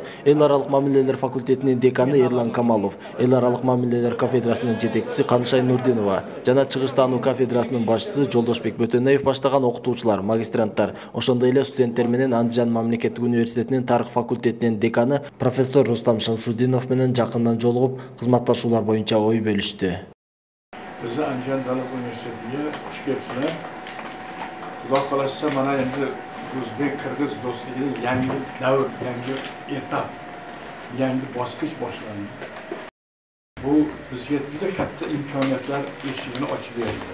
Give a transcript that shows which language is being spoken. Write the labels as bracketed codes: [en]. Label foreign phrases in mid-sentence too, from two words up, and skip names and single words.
[ky] Эл аралык мамилелер факультетинин деканы Эрлан Камалов, эл аралык мамилелер кафедрасынын жетекчиси Канышай Нурдинова жана чыгыш таануу кафедрасынын башчысы Жолдошбек Бөтөнөев баштаган окутуучулар, магистранттар, ошондой эле студенттер менен Андижан мамлекеттик университетинин тарых факультетинин деканы профессор Рустам Шамшудинов менен жакындан жолугуп кызматташуулар боюнча ой бөлүштү. [tr] Bizi Андижан Davlat Üniversitesi'ne hoş geldiniz. [uz] Xudo xolasa mana endi O'zbek-Qirg'iz do'stligining yangi davr, yangi etap, yangi bosqich boshlandi. Bu bizga juda katta imkoniyatlar eshigini ochib berdi.